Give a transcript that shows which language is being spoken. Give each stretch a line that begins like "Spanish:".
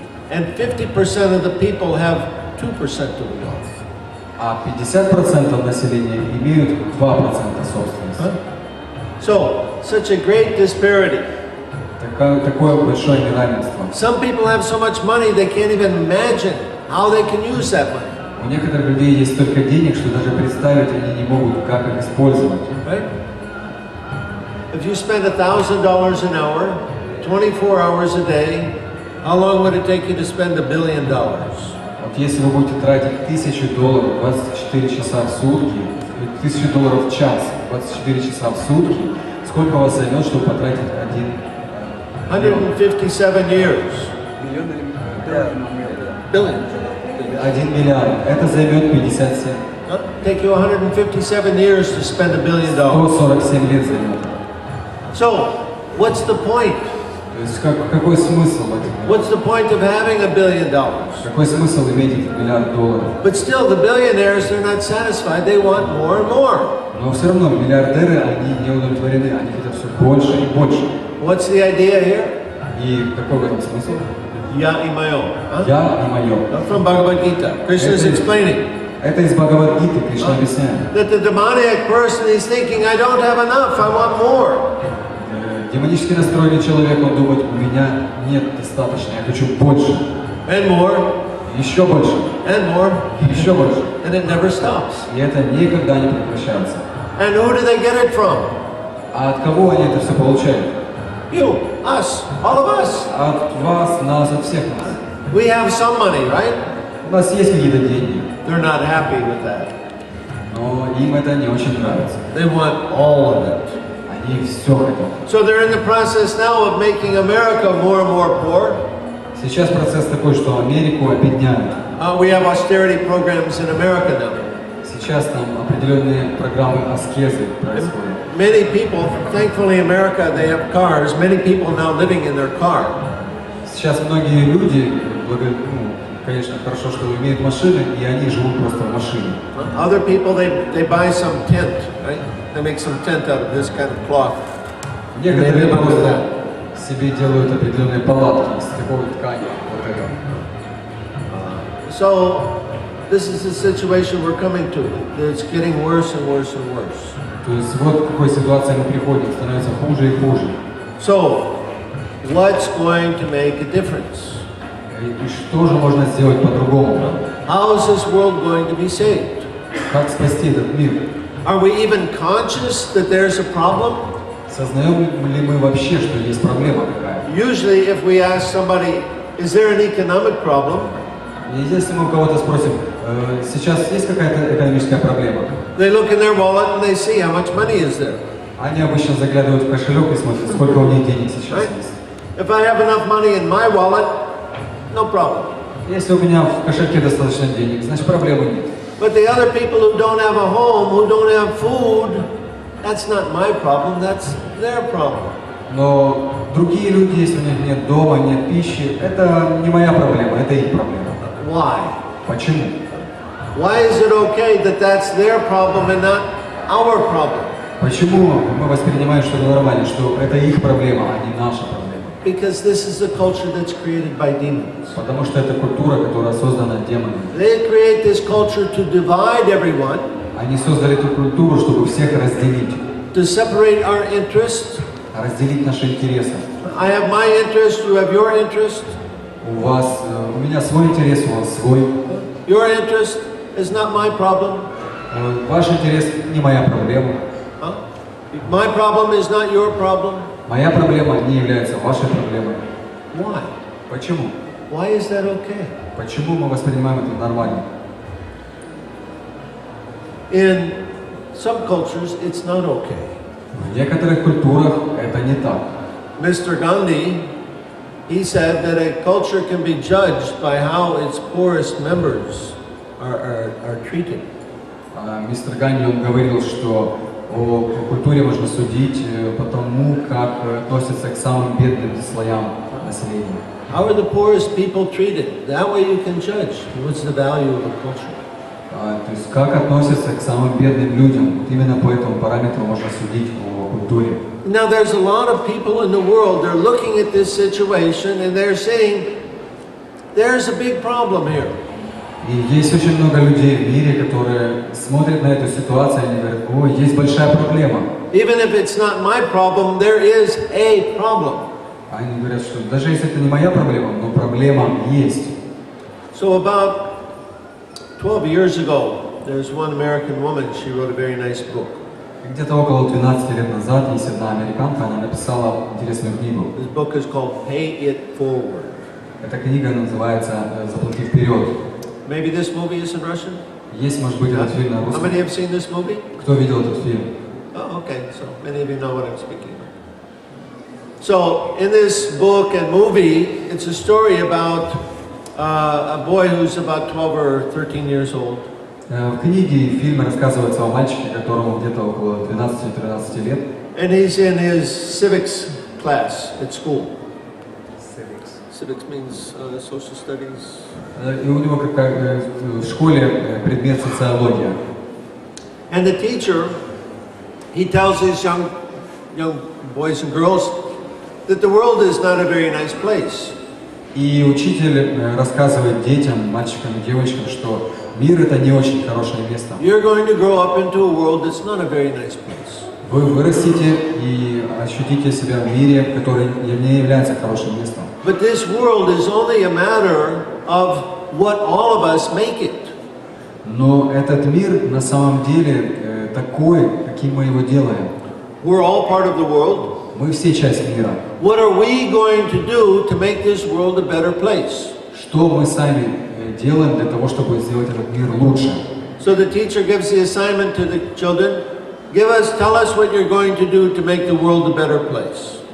English: And 50% of the people have 2% of the wealth.
Russian: А 50% населения имеют 2% собственности. Huh?
English: So, such a great disparity.
Russian: Такое большое неравенство.
English: Some people have so much money they can't even imagine how they can use that money.
Russian: У некоторых людей есть столько денег, что даже представить они не могут, как их использовать.
English: Right? If you spend $1,000 an hour, 24 hours a day, how long would it take you to spend $1 billion?
Russian: Вот если вы будете тратить $1000 24 часа в сутки, $1000 в час, 24 часа в сутки, сколько у вас займет, чтобы потратить
English: 157 years. Billion.
Russian: 1 миллиард. Это займет 57.
English: Take you 157 years to spend $1 billion.
Russian: 147 лет займет.
English: So, what's the point?
Russian: То есть какой смысл в этом?
English: What's the point of having $1 billion?
Russian: Какой смысл иметь этот $1 миллиард?
English: But still, the billionaires, they're not satisfied. They want more and more.
Russian: Но все равно миллиардеры, они не удовлетворены, они хотят все больше и больше.
English: What's the idea here?
Russian: И какой в этом смысл? Я и мое. Я и мое.
English: From Bhagavad Gita. Krishna is explaining.
Russian: Это из Бхагавад-гиты, Кришна объясняет.
English: That the demoniac person is thinking, I don't have enough, I want more.
Russian: Демонически настроенный человек, он думает, у меня нет достаточно, я хочу больше.
English: And more.
Russian: Еще больше.
English: And more.
Russian: Еще больше.
English: And it never stops.
Russian: И это никогда не прекращается.
English: And who do they get it from?
Russian: А от кого они это все получают?
English: You, us, all of us.
Russian: От вас, нас, от всех нас.
English: We have some money, right?
Russian: У нас есть какие-то деньги,
English: They're not happy with that.
Russian: но им это не очень нравится.
English: They want all of it.
Russian: Они все хотят.
English: So they're in the process now of making America more and more poor.
Russian: Сейчас процесс такой, что Америку объединяют.
English: We have austerity programs in America now.
Russian: Сейчас там определенные программы аскезы происходят.
English: Many people, thankfully in America, they have cars. Many people now living in their car.
Russian: Сейчас многие люди, конечно, хорошо, что имеют машины, и они живут просто в машине.
English: Other people, they buy some tent, right? They make some tent out of this kind of cloth.
Russian: Некоторые просто себе делают определенные палатки из такой ткани. Вот это.
English: So, this is the situation we're coming to. It's getting worse and worse and worse.
Russian: То есть вот к какой ситуации мы приходим, становится хуже и хуже.
English: So, what's going to make a difference?
Russian: И что же можно сделать по-другому?
English: How is this world going to be saved?
Russian: Как спасти этот мир?
English: Are we even conscious that there's a problem?
Russian: Сознаем ли мы вообще, что есть проблема какая-то?
English: Usually, if we ask somebody, is there an economic problem?
Russian: И если мы у кого-то спросим, сейчас есть какая-то экономическая проблема?
English: They look in their wallet and they see how much money is there.
Russian: Они обычно заглядывают в кошелек и смотрят, сколько у них денег сейчас
English: Right?
Russian: есть.
English: If I have enough money in my wallet, no problem.
Russian: Если у меня в кошельке достаточно денег, значит проблемы нет.
English: But the other people who don't have a home, who don't have food, that's not my problem, that's their problem.
Russian: Но другие люди, если у них нет дома, нет пищи, это не моя проблема, это их проблема.
English: Why?
Russian: Почему?
English: Why is it okay that that's their problem and not our problem?
Russian: Почему мы воспринимаем, что это нормально, что это их проблема, а не наша проблема?
English: Because this is a culture that's created by demons.
Russian: Потому что это культура, которая создана демонами.
English: They create this culture to divide everyone,
Russian: Они создали эту культуру, чтобы всех разделить.
English: to separate our interests.
Russian: Разделить наши интересы.
English: I have my interest, you have your interest.
Russian: У меня свой интерес, у вас свой.
English: Your interest is not my problem.
Russian: Ваш интерес не моя проблема. Huh?
English: My problem is not your problem.
Russian: Моя проблема не является вашей проблемой.
English: Why?
Russian: Почему?
English: Why is that okay?
Russian: Почему мы воспринимаем это нормально?
English: In some cultures, it's not okay.
Russian: В некоторых культурах это не так.
English: Mr. Gandhi, he said that a culture can be judged by how its poorest members are treated.
Russian: Мистер Ганди, он говорил, что о культуре можно судить по тому, как относятся к самым бедным слоям населения.
English: How are the poorest people treated? That way you can judge what's the value of a culture.
Russian: То есть как относятся к самым бедным людям, вот именно по этому параметру можно судить о культуре.
English: Now there's a lot of people in the world, they're looking at this situation and they're saying, there's a big problem here.
Russian: И есть очень много людей в мире, которые смотрят на эту ситуацию и они говорят, ой, есть большая проблема.
English: Even if it's not my problem, there is a problem.
Russian: Они говорят, что даже если это не моя проблема, но проблема есть.
English: So about 12 years ago, there's one American woman, she wrote a very nice book.
Russian: Где-то около 12 лет назад есть одна американка, она написала интересную книгу.
English: This book is called Pay It Forward.
Russian: Эта книга называется «Заплати вперед».
English: Maybe this movie is in Russian?
Russian: Есть, может быть, этот фильм на
English: How many have seen this movie?
Russian: Кто видел этот фильм?
English: Oh, okay, so many of you know what I'm speaking of. So, in this book and movie, it's a story about a boy who's about 12 or 13 years old.
Russian: В книге и фильме рассказывается о мальчике, которому где-то около 12-13 лет.
English: And he's in his civics class at school. Civics means social studies.
Russian: И у него в школе предмет социология.
English: And the teacher, he tells his young boys and girls that the world is not a very nice place.
Russian: И учитель рассказывает детям, мальчикам и девочкам, что мир это не очень хорошее место.
English: You're going to grow up into a world that's not a very nice place.
Russian: Вы вырастете и ощутите себя в мире, который не является хорошим местом.
English: But this world is only a matter of what all of us make it.
Russian: Но этот мир на самом деле такой, каким мы его делаем.
English: We're all part of the world.
Russian: Мы все часть мира.
English: What are we going to do to make this world a better place?
Russian: Что мы сами делаем для того, чтобы сделать этот мир лучше?
English: So the teacher gives the assignment to the children. Tell us what you're going to do to make the world a better place.